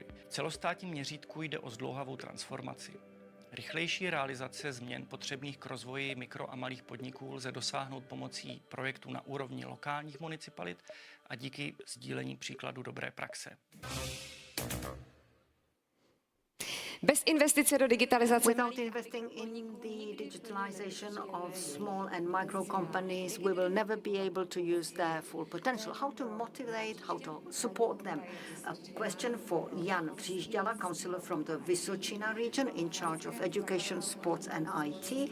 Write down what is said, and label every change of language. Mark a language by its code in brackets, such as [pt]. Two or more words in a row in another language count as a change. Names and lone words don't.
[cs] V celostátním měřítku jde o zdlouhavou transformaci. Rychlejší realizace změn potřebných k rozvoji mikro a malých podniků lze dosáhnout pomocí projektů na úrovni lokálních municipalit a díky sdílení příkladů dobré praxe. Bez investice do digitalizace [en] Without investing in the digitalization of small and micro companies, we will never be able to use their full potential. How to motivate, how to support them? A question for Jan Přížďala, councillor from the Vysočina region in charge of education, sports and IT.